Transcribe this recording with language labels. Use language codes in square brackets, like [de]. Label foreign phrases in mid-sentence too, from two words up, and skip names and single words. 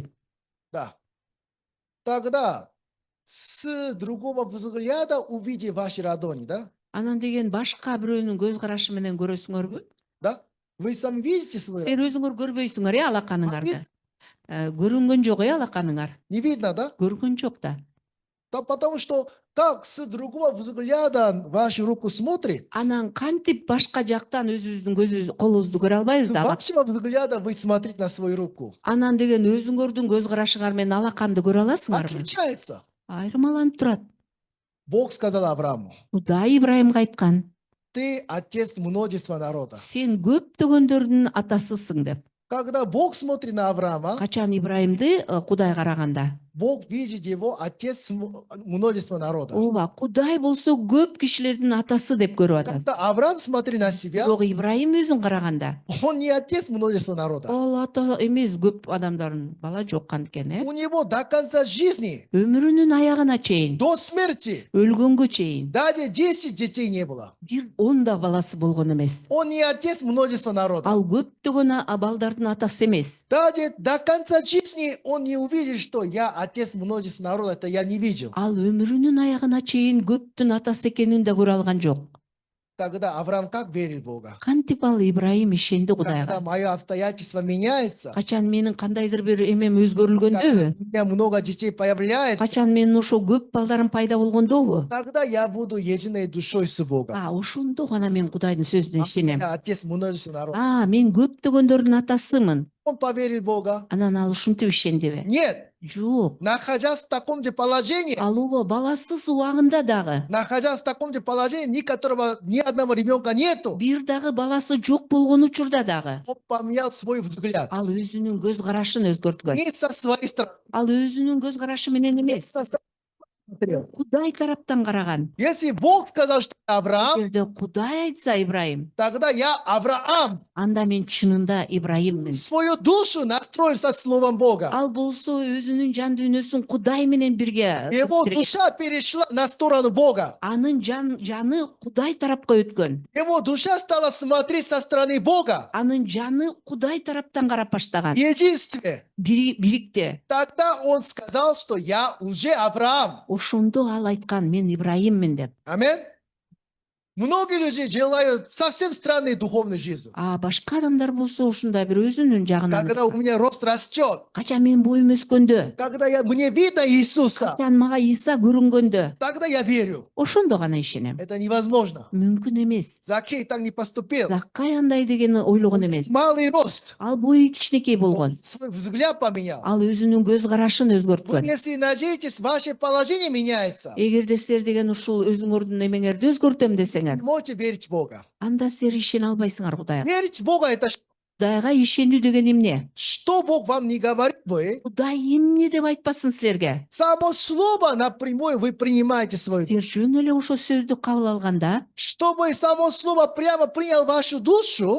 [ru] Да. Тогда с другого взгляда увидите ваши ладони, да? [ky] Анан деген башка бирөөнүн көз карашы менен көрөсүңөрбү? Да? [ru] Вы сами видите свой [ky] Силер өзүңөр көрбөйсүңөр алаканыңарды. Көрүнгөн жок алаканыңар. [ru] Не видно, да? [ky] Көргөн жок да. [ru] Да, потому что как с другого взгляда вашу руку смотрит, [ky] Анан кантип башка жактан өзүбүздүн колубузду көрө албайбыз [ru] с [ky] да. [ru] вашего взгляда вы смотрите на свою руку. [ky] Анан деген өзүңөрдүн көз карашыңар менен алаканды көрө аласыңарбы? [ru] Отличается. [ky] Айырмаланып турат. [ru] Бог сказал Аврааму: [ky] Кудай Ибрайымга айткан, [ru] ты отец множества народа. [ky] сен көптөгөндөрдүн атасысың деп. [ru] Когда Бог смотрит на Авраама, [ky] Качан Ибрайымды Кудай караганда? [ru] Бог видит его отец множества народа. [ky] Ооба, Кудай болсо көп кишилердин атасы деп көрүп атат. [ru] Когда Авраам смотрит на себя, [ky] Бирок Ибрайым өзүн караганда, [ru] он не отец множества народа. [ky] ал ата эмес, көп адамдардын бала жок анткени. [ru] У него до конца жизни, [ky] Өмүрүнүн аягына чейин, [ru] до смерти, [ky] өлгөнгө чейин [ru] даже 10 детей не было. [ky] бир 10 да баласы болгон эмес. [ru] Он не отец множества народа. [ky] Ал көптөгөн балдардын атасы эмес. [ru] Даже до конца жизни он не увидит, что я отец множества народа, это я не видел. [ky] Ал өмүрүнүн аягына чейин көптүн атасы экенин да көрө алган жок. [ru] Тогда Авраам как верил в Бога? [ky] Кантип ал Ибрайым ишенди [ru] Когда [ky] Кудайга. [ru] мое обстоятельство меняется, [ky] Качан менин кандайдыр бир эмем өзгөрүлгөндөбү? [ru] у меня много детей появляется, [ky] Качан менин ошо көп балдарым пайда болгондобу? [ru] тогда я буду единой душой с Богом. [ky] Ошондо гана мен Кудайдын сөзүнө ишенем. [ru] Я отец множества народа. [ky] Мен көптөгөндөрдүн атасымын. [ru] Он поверил в Бога? [ky] Анан ал ушинтип ишендиби? [ru] Нет. [ky] Жок. [ru] Находясь в таком же положении, [ky] Ал баласыз убагында дагы, [ru] находясь в таком же положении, ни одного ребенка нету, [ky] бир дагы баласы жок болгон учурда дагы, [ru] он поменял свой взгляд. [ky] ал өзүнүн көз карашын өзгөрткөн. [ru] Не со своей стороны, [ky] Ал өзүнүн көз карашы менен эмес. [ru] смотрел. [ky] Кудай тараптан караган. [ru] Если Бог сказал, что я Авраам, [ky] Эгерде Кудай айтса Ибраим, [ru] тогда я Авраам. [ky] анда мен чынында Ибраиммин. [ru] Свою душу настроил со Словом Бога. [ky] Ал болсо өзүнүн жан дүйнөсүн Кудай менен бирге [ru] Его [ky] тирген. [ru] душа перешла на сторону Бога. [ky] Анын жаны Кудай тарапка өткөн. [ru] Его душа стала смотреть со стороны Бога. [ky] Анын жаны Кудай тараптан карап баштаган. [ru] В единстве. [ky] Бирикте. [ru] Тогда он сказал, что я уже Авраам. [ky] Ошондо ал айткан мен Ибраиммин деп. [ru] Аминь. Многие люди желают совсем странной духовной жизни. [ky] Башка адамдар болсо ушундай бир өзүнүн жагынан [ru] Когда у меня рост растет, [ky] качан мен боюм өскөндө, [ru] когда мне видно Иисуса, [ky] качан мага Иса көрүнгөндө, [ru] тогда я верю. [ky] ошондо гана ишенем. [ru] Это невозможно. [ky] Мүмкүн эмес. [ru] Закей так не поступил. [ky] Заккай андай дегени ойлогон эмес. [ru] Малый рост. [ky] Ал бою кичинекей болгон. [ru] Свой взгляд поменял. [ky] Ал өзүнүн көз карашын [ru] Вы, [ky] өзгөрткөн. [ru] если надеетесь, ваше положение меняется. [ky] Эгерде силер деген ушул өзүңөрдүн эмеңерди өзгөртөм [ru] Вы [ky] десеңер, [ru] можете верить в Бога. [ky] анда силер ишене албайсыңар Кудайга. [ru] Верить в Бога — это [ky] Кудайга ишенүү деген эмне? [ru] что Бог вам не говорит, вы. [ky] Кудай эмне деп айтпасын силерге? [ru] Само слово напрямую вы принимаете свою. [ky] Силер жөн эле ошол сөздү кабыл алганда, [ru] Чтобы само слово прямо принял вашу душу,